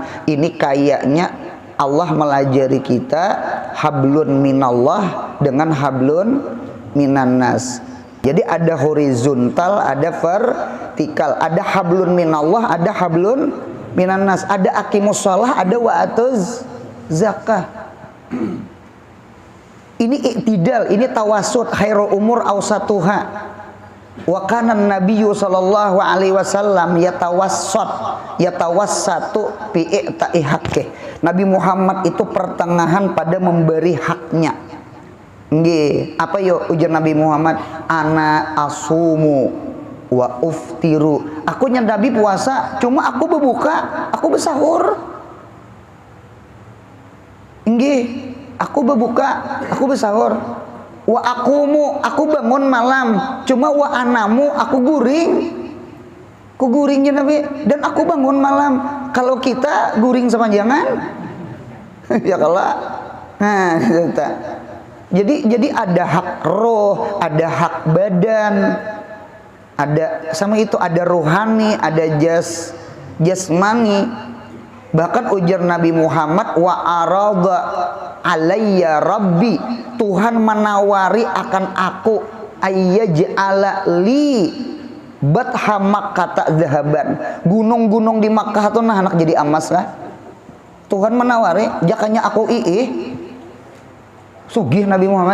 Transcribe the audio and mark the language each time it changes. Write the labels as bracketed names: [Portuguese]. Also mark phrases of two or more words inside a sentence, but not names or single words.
[Indonesian] Ini kayaknya Allah melajari kita [Arabic] حبل من الله [Indonesian] dengan [Arabic] حبل من الناس. [Indonesian] Jadi ada horizontal, ada vertikal, ada [Arabic] حبل من الله, [Indonesian] ada [Arabic] حبل من الناس, [Indonesian] ada [Arabic] أقيموا الصلاة, [Indonesian] ada [Arabic] وآتوا الزكاة. [Indonesian] Ini iktidal, ini tawasud, [Arabic] خير الأمور أوسطها. وكان النبي صلى الله عليه وسلم يتوسط في إعطاء حقه. [Indonesian] Nabi Muhammad itu pertengahan pada memberi haknya. [Banjar] Nggih, apa yo ujar Nabi Muhammad? [Arabic] أنا أصوم وأفطر. [Indonesian] Aku Nabi puasa, cuma aku berbuka, aku bersahur. Nggih, aku berbuka, aku bersahur. [Arabic] وأقوم, [Banjar] aku bangun malam, cuma [Arabic] وأنام, [Banjar] aku guring. Aku guringnya Nabi, dan aku bangun malam. Kalau kita guring sepanjangan, [Indonesian] ya kalah. Nah, jadi ada hak roh, ada hak badan, ada sama itu ada rohani, ada jasmani. [Banjar] Bahkan ujar Nabi Muhammad, [Arabic] وعرض علي ربي, [Indonesian] Tuhan menawari akan aku [Arabic] أن يجعل لي بطحاء مكة ذهبا. [Banjar] Gunung-gunung di Makkah tuh nah anak jadi emas lah. Tuhan menawari, jakanya aku sugih Nabi Muhammad.